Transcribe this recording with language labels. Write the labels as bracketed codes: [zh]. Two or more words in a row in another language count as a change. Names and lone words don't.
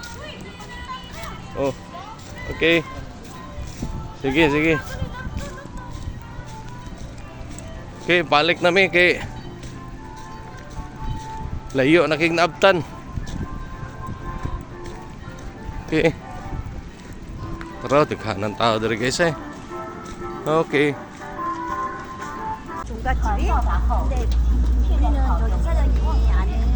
[ceb] Oh. Okay. Sige, sige. Okay, balik na mi kay layo na kay naabtan. Okay. Tara, tighanan tao diri guys eh. Okay. [ko] 종갓집이? 근데 우리는 여기 사장님이 아는